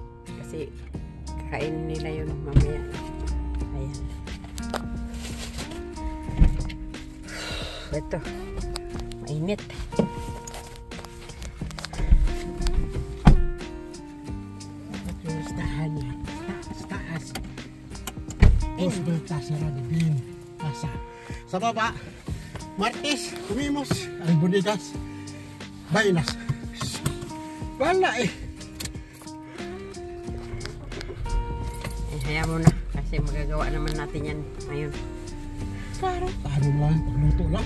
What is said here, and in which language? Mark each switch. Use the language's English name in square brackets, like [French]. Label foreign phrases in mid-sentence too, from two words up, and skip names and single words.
[Filipino] Kasi kakainin nila yun mamaya. Ayan. Ito. Mainit. Listahan niya. Taas. [Spanish] Dos vueltas será divino. [Filipino] Pasa. Sa baba. Martes. Comimos. Albondigas. Baynas. Wala eh. Hayaan mo na. Kasi magagawa naman natin yan ngayon. Parang paano lang. Pagluto lang.